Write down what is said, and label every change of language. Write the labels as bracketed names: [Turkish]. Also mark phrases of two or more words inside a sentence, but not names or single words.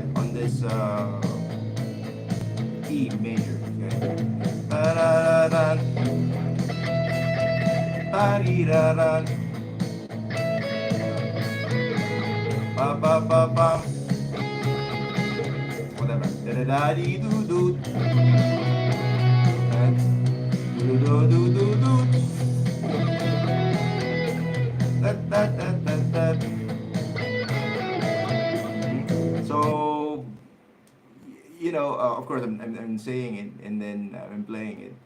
[English] On this E major. Okay. Da-da-da-da. Da-dee-da-da. Ba-ba-ba-ba. Whatever. Da-da-da-dee-doo-doo. Do-do-do-do-do. Da-da-da-da-da. So, of course, I'm saying it and then I'm playing it.